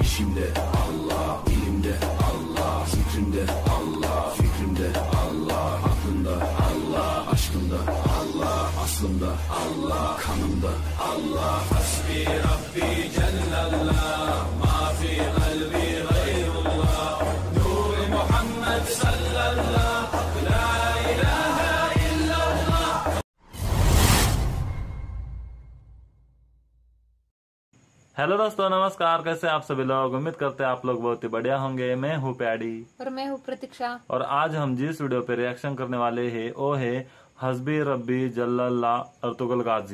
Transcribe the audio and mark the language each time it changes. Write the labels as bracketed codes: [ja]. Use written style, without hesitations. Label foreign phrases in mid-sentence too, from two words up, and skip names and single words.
[tr] İşimde Allah, dilimde Allah, zikrimde Allah, fikrimde Allah, aklımda Allah, aşkımda Allah, aslımda Allah, kanımda Allah. [ar] حسبي ربي جل الله، ما في قلبي غير الله، نور محمد صلى الله، لا إله إلا الله. [hi] हेलो दोस्तों, नमस्कार। कैसे आप सभी लोग? उम्मीद करते हैं आप लोग बहुत ही बढ़िया होंगे। मैं हूँ प्याडी और मैं हूँ प्रतीक्षा। और आज हम जिस वीडियो पे रिएक्शन करने वाले हैं वो है [ar] حسبي ربي جل الله [hi] अर्तुगल गाजी।